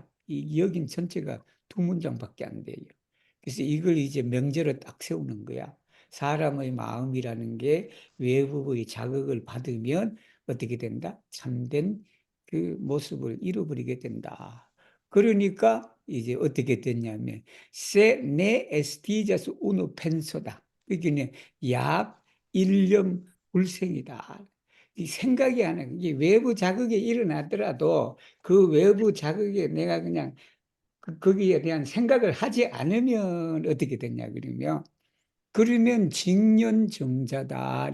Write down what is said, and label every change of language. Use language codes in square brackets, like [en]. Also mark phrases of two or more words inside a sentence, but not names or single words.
[ko] 여긴 전체가 두 문장밖에 안 돼요. 그래서 이걸 이제 명제로 딱 세우는 거야. 사람의 마음이라는 게 외부의 자극을 받으면 어떻게 된다? 참된 그 모습을 잃어버리게 된다. 그러니까 이제 어떻게 됐냐면 [eo] se ne estigas uno penso [ko] 다. 그게 약 일념 불생이다. 이 생각이 안 해. 이게 외부 자극이 일어나더라도 그 외부 자극에 내가 그냥 거기에 대한 생각을 하지 않으면 어떻게 되냐 그러면 직년정자다.